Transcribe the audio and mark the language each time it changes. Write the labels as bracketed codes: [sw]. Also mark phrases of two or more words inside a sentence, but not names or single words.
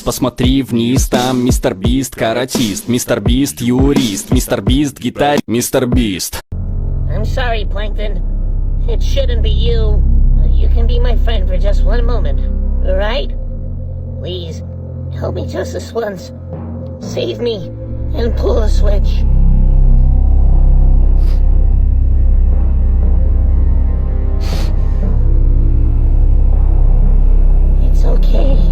[ru] Посмотри вниз, там Мистер Бист каратист, Мистер Бист юрист, Мистер Бист гитарист, Мистер Бист. [en] I'm sorry, Plankton. It shouldn't be you. You can be my friend for just one moment, alright? Please, help me just this once. Save me and pull a switch. It's okay.